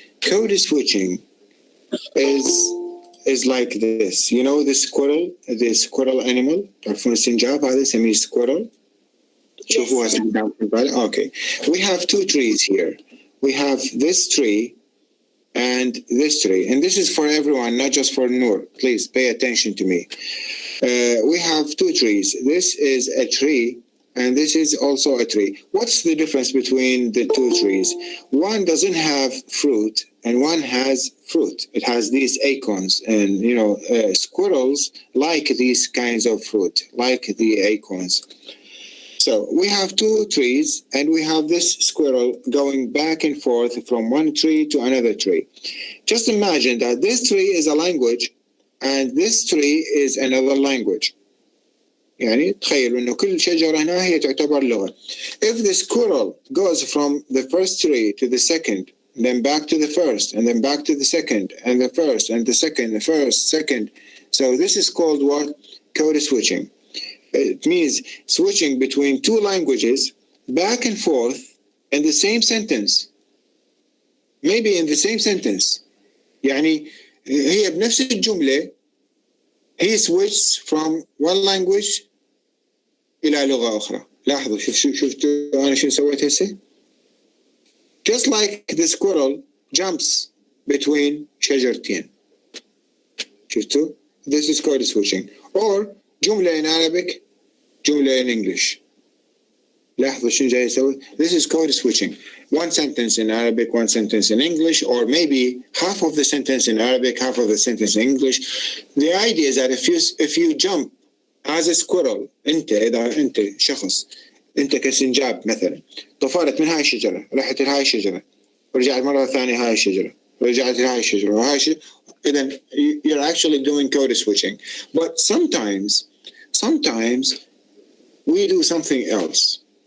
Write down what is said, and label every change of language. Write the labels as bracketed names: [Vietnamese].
[English] Code switching is like this. You know the squirrel animal? [Arabic] تعرفون السنجاب هذا يسميه squirrel. شوفوها سنجاب. [English] Okay. We have two trees here. We have this tree and this tree. And this is for everyone, not just for Noor. Please pay attention to me. We have two trees. This is a tree, and this is also a tree. What's the difference between the two trees? One doesn't have fruit, and one has fruit. It has these acorns, and squirrels like these kinds of fruit, like the acorns. So we have two trees, and we have this squirrel going back and forth from one tree to another tree. Just imagine that this tree is a language, and this tree is another language. [Arabic] يعني تخيلوا إنه كل شجرة هنا هي تعتبر لغة. [English] If the squirrel goes from the first tree to the second, then back to the first, and then back to the second, and the first, and the second, the first, second. So this is called what? Code switching. It means switching between two languages back and forth in the same sentence. Maybe in the same sentence. [Arabic] يعني هي بنفس الجملة [English] he switches from one language [Arabic] إلى لغة أخرى. لاحظوا شفتوا أنا شو سويت هسه؟ [English] Just like the squirrel jumps between [Arabic] شجرتين. [English] شفتوا؟ This is code switching. Or جملة in Arabic, جملة in English. [Arabic] لاحظوا شو جاي يسوي؟ [English] This is code switching. One sentence in Arabic, one sentence in English, or maybe half of the sentence in Arabic, half of the sentence in English. The idea is that if you jump as a squirrel, [Arabic] إذا أنت شخص أنت كسنجاب مثلا طفرت من هاي الشجرة رحت لهاي الشجرة ورجعت مرة ثانية هاي الشجرة ورجعت لهاي الشجرة وهاي الشجرة. [English] Then you're actually doing code switching. But sometimes we do something else.